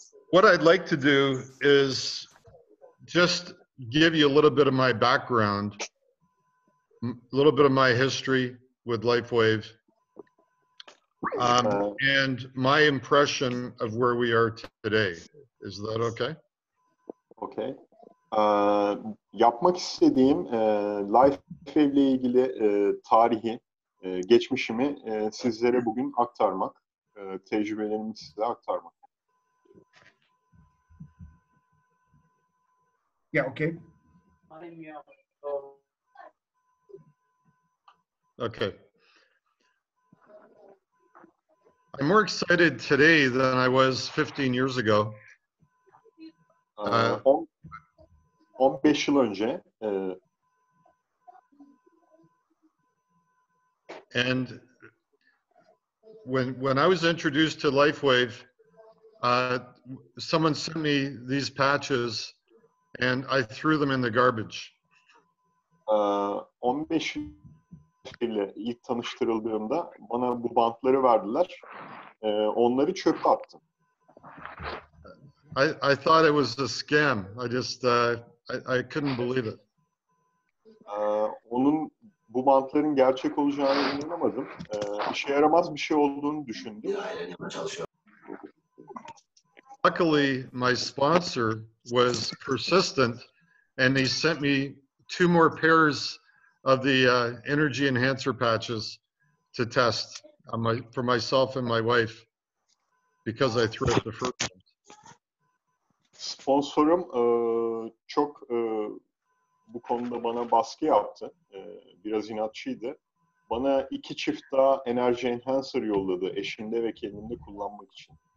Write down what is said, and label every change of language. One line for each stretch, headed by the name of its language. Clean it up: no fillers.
English: What I'd like to do is just give you a little bit of my background, a little bit of my history with Lifewave, and my impression of where we are today. Is that okay? Okay.
Turkish: Yapmak istediğim Lifewave ile ilgili tarihi, geçmişimi sizlere bugün aktarmak, tecrübelerimi size aktarmak.
English: Yeah, okay. Okay. I'm more excited today than I was 15 years ago.
Turkish: 15 yıl önce
English: and when I was introduced to Lifewave, someone sent me these patches and I threw them in the garbage.
Turkish: 15 yıl ile ilk tanıştırıldığımda bana bu bantları verdiler. Onları çöpe attım.
English: I thought it was a scam. I just I couldn't believe it.
Turkish: Onun bu bantların gerçek olacağına inanamadım. İşe yaramaz bir şey olduğunu düşündüm.
English: Luckily, my sponsor was persistent, and he sent me 2 more pairs of the energy enhancer patches to test on for myself and my wife because I threw out the first one.
Turkish: Sponsorum çok bu konuda bana baskı yaptı. Biraz inatçıydı. Bana 2 çift daha enerji enhancer yolladı eşimde ve kendimde kullanmak için.